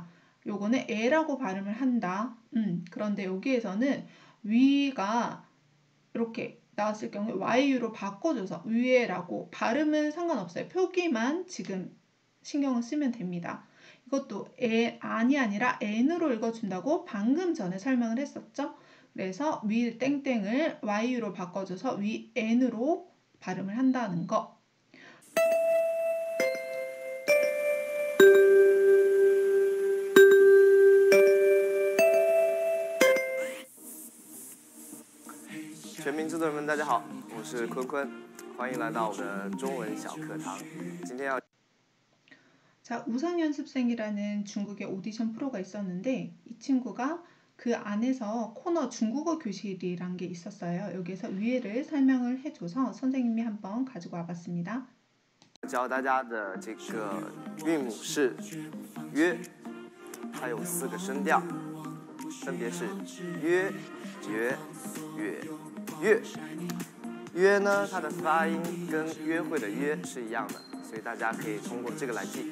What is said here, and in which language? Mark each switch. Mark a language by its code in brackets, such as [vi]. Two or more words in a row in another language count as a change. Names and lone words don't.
[ko] 요거는 에라고 발음을 한다. 그런데 여기에서는 위가 이렇게 나왔을 경우에 Y로 바꿔줘서 위에라고 발음은 상관없어요. 표기만 지금 신경을 쓰면 됩니다. 이것도 안이 아니라 N으로 읽어준다고 방금 전에 설명을 했었죠. 그래서 위 땡땡을 Y로 바꿔줘서 위 N으로 발음을 한다는 거. [zh] 全民制作人们，大家好，我是坤坤，欢迎来到我的中文小课堂。今天要 [ko] 자, 우성연습생이라는 중국의 오디션 프로가 있었는데 이 친구가 그 안에서 코너 중국어 교실이란 게 있었어요. 여기에서 위에를 설명을 해줘서 선생님이 한번 가지고 와봤습니다. [zh] 教大家的这个韵母是约，它有4个声调，分别是约、绝、月、月。约呢，它的发音跟约会的约是一样的，所以大家可以通过这个来记。